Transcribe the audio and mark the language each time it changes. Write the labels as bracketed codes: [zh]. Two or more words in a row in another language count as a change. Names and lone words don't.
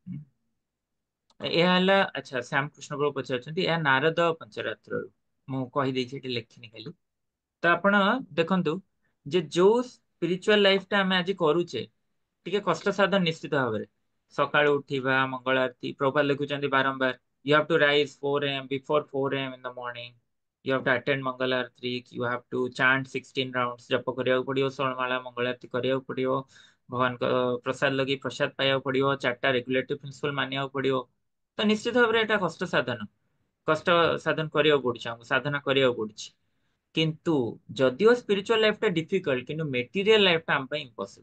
[or] ଏହା ହେଲା, ଆଚ୍ଛା, ଶ୍ୟାମକୃଷ୍ଣ ପ୍ରଭୁ ପଚାରୁଛନ୍ତି, ଏହା ନାରଦ ପଞ୍ଚରାତ୍ରରୁ, ମୁଁ କହିଦେଇଛି, ଏଠି ଲେଖିନି ଖାଲି। ତ ଆପଣ ଦେଖନ୍ତୁ ଯେ ଯୋଉ [en] spiritual life [or] ଆମେ ଆଜି କରୁଛେ, ଟିକେ କଷ୍ଟ ସାଧନ ନିଶ୍ଚିତ ଭାବରେ। ସକାଳୁ ଉଠିବା, ମଙ୍ଗଳ ଆରତି, ପ୍ରଭୁପାଦ ଲେଖୁଛନ୍ତି ବାରମ୍ବାର, [en] you have to rise 4 a.m. before 4 a.m. in the morning, you have to attend [or] ମଙ୍ଗଳ ଆରତି, [en] you have to chant 16 rounds, [or] ଜପ କରିବାକୁ ପଡିବ, 16 ମାଳା ମଙ୍ଗଳ ଆରତି କରିବାକୁ ପଡିବ, ଭଗବାନଙ୍କ ପ୍ରସାଦ ଲଗେଇ ପ୍ରସାଦ ପାଇବାକୁ ପଡିବ, 4ଟା [en] regulatory principle [or] ମାନିବାକୁ ପଡିବ। ତ ନିଶ୍ଚିତ ଭାବରେ ଏଟା କଷ୍ଟ ସାଧନ, କଷ୍ଟ ସାଧନ କରିବାକୁ ପଡୁଛି, ଆମକୁ ସାଧନା କରିବାକୁ ପଡୁଛି। କିନ୍ତୁ ଯଦିଓ [en] spiritual life difficult, [or] କିନ୍ତୁ [en] material life [or] ଆମ ପାଇଁ ଇମ୍ପସିବଲ।